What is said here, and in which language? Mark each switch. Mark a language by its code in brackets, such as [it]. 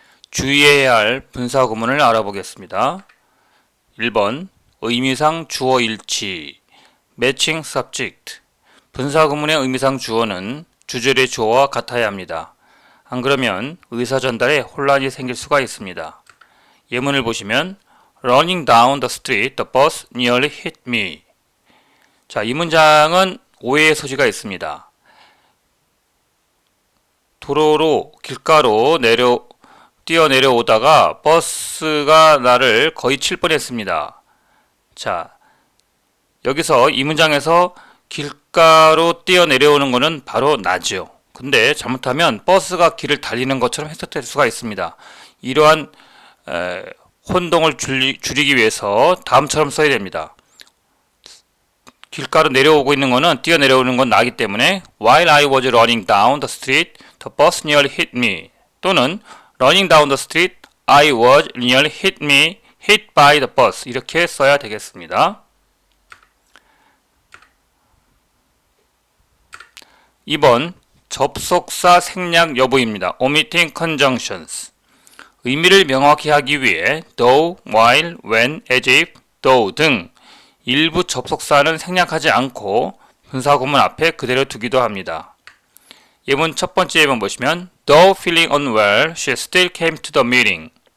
[ko] 주의해야 할 분사구문을 알아보겠습니다. 1번 의미상 주어 일치 Matching subject 분사구문의 의미상 주어는 주절의 주어와 같아야 합니다. 안 그러면 의사 전달에 혼란이 생길 수가 있습니다. 예문을 보시면 [en] Running down the street, the bus nearly hit me. [ko] 자, 이 문장은 오해의 소지가 있습니다. 도로로 길가로 뛰어내려오다가 버스가 나를 거의 칠 뻔했습니다. 자, 여기서 이 문장에서 길가로 뛰어내려오는 것은 바로 나죠. 근데 잘못하면 버스가 길을 달리는 것처럼 해석될 수가 있습니다. 이러한 혼동을 줄이기 위해서 다음처럼 써야 됩니다. 길가로 내려오고 있는 것은 뛰어내려오는 건 나기 때문에 [en] While I was running down the street, the bus nearly hit me. [ko] 또는 [en] Running down the street, I was nearly hit by the bus. [ko] 이렇게 써야 되겠습니다. 2번 접속사 생략 여부입니다. [en] Omitting conjunctions. [ko] 의미를 명확히 하기 위해 though, while, when, as if, though 등 일부 접속사는 생략하지 않고 분사구문 앞에 그대로 두기도 합니다. 예문 첫 번째 예문 보시면 [en] Though feeling unwell, she still came to the meeting.